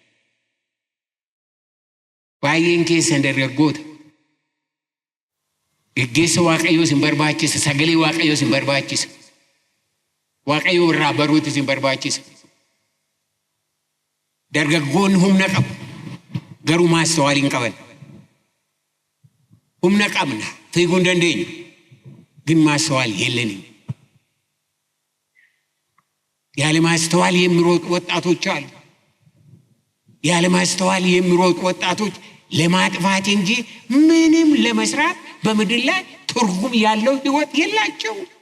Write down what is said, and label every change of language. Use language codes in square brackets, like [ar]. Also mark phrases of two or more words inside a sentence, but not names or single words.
[om] Baay'een keessan dargaggoota geggeessa Waaqayyoo isin barbaachisa. Sagalee Waaqayyoo isin barbaachisa. Waaqayyoo irraa baruutu isin barbaachisa. Dargaggoonni humna qabu garuu maastawaalii hin qaban. Humna qabna fiiguu hin dandeenyu [am] ግን ማስተዋል የለንም። ያለ ማስተዋል የሚሮጡ ወጣቶች አሉ። ያለ ማስተዋል የሚሮጡ ወጣቶች ለማጥፋት እንጂ ምንም ለመስራት በምድር ላይ ትርጉም ያለው ህይወት የላቸው።